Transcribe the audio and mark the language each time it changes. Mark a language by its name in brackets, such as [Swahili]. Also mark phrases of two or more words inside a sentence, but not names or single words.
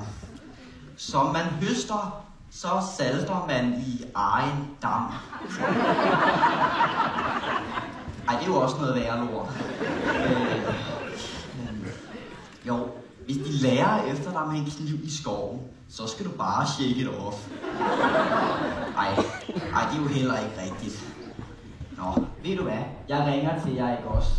[Danish] Som man høster, så salter man i egen dam. Ej, det er jo også noget værre lort. Jo, hvis de lærer efter dig med en kniv i skoven, så skal du bare [English] shake it off. [Danish] Ej, det er jo heller ikke rigtigt. Nå, ved du hvad? Jeg ringer til jer, ikke også?